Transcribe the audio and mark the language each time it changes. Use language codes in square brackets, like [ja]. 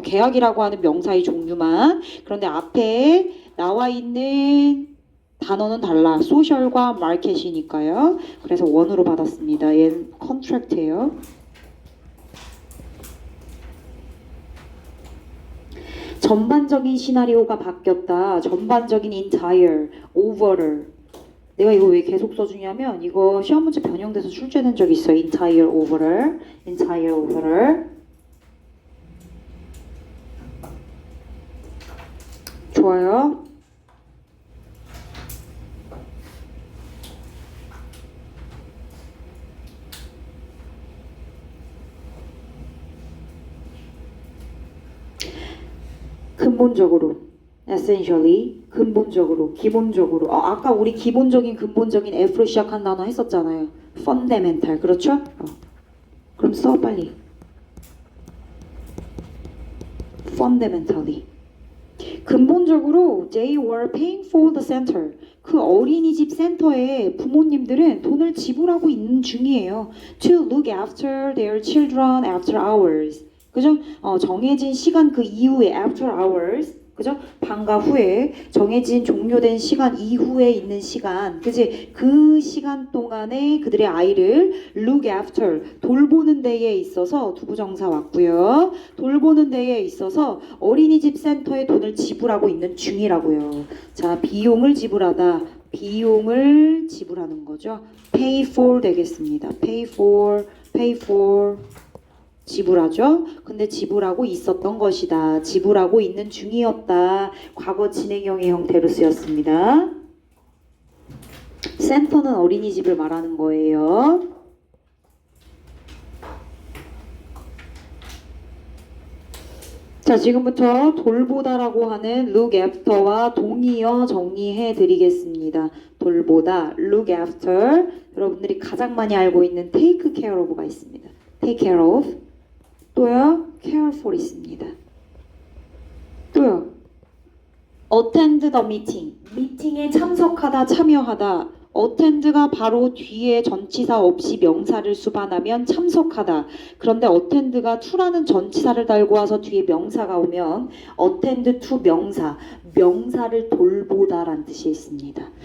[ko] 계약이라고 하는 명사의 종류만. 그런데 앞에 나와 있는 단어는 달라. 소셜과 마켓이니까요. 그래서 원으로 받았습니다. 얘는 컨트랙트예요. 전반적인 시나리오가 바뀌었다. 전반적인 [en] entire, overall. [ko] 내가 이거 왜 계속 써주냐면 이거 시험 문제 변형돼서 출제된 적이 있어요. [en] entire, overall, entire, overall. 좋아요. [ko] 근본적으로, essentially, 근본적으로, 기본적으로. 아까 우리 기본적인, 근본적인 F로 시작한 단어 했었잖아요. [en] fundamental, [ko] 그렇죠? 그럼 써 빨리. [en] fundamentally. [ko] 근본적으로 [en] they were paying for the center. [ko] 그 어린이집 센터에 부모님들은 돈을 지불하고 있는 중이에요. [en] To look after their children after hours. [ko] 그죠? 정해진 시간 그 이후에 after hours. 그죠? 방과 후에 정해진 종료된 시간 이후에 있는 시간, 그지? 그 시간 동안에 그들의 아이를 look after 돌보는 데에 있어서 두부정사 왔고요. 돌보는 데에 있어서 어린이집 센터에 돈을 지불하고 있는 중이라고요. 자, 비용을 지불하다, 비용을 지불하는 거죠. pay for 되겠습니다. pay for 지불하죠. 근데 지불하고 있었던 것이다. 지불하고 있는 중이었다. 과거 진행형의 형태로 쓰였습니다. 센터는 어린이집을 말하는 거예요. 자, 지금부터 돌보다라고 하는 look after와 동의어 정리해 드리겠습니다. 돌보다, [en] look after. [ko] 여러분들이 가장 많이 알고 있는 take care of가 있습니다. take care of. 또요, care for 있습니다. 또요, [en] attend the meeting. [ko] 미팅에 참석하다, 참여하다. attend가 바로 뒤에 전치사 없이 명사를 수반하면 참석하다. 그런데 attend가 to라는 전치사를 달고 와서 뒤에 명사가 오면 attend to 명사, 명사를 돌보다라는 뜻이 있습니다.